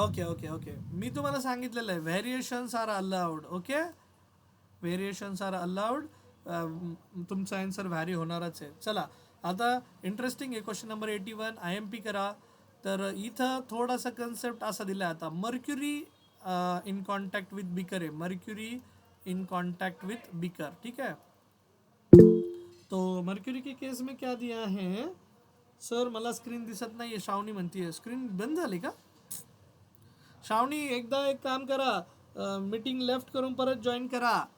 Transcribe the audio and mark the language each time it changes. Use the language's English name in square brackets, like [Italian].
[Marathi] Okay okay okay, मी तुम्हाला सांगितलेलं आहे [English] Variations are allowed. [Marathi] Okay, [English] Variations are allowed. [Marathi] तुमचा आन्सर व्हॅरी होणारच आहे. चला आता इंटरेस्टिंग आहे क्वेश्चन नंबर 81. IMP करा. तर इथं थोडासा कन्सेप्ट असा दिला आहे आता, mercury in contact with beaker आहे. [Hindi] Mercury in contact with beaker, ठीक है. तो मर्क्युरी के केस में क्या दिया है सर, [Marathi] मला स्क्रीन दिसत नाही आहे. श्रावणी म्हणतीये स्क्रीन बंद झाली का. श्रावणी एकदा एक काम करा, मीटिंग लेफ्ट करून परत जॉईन करा.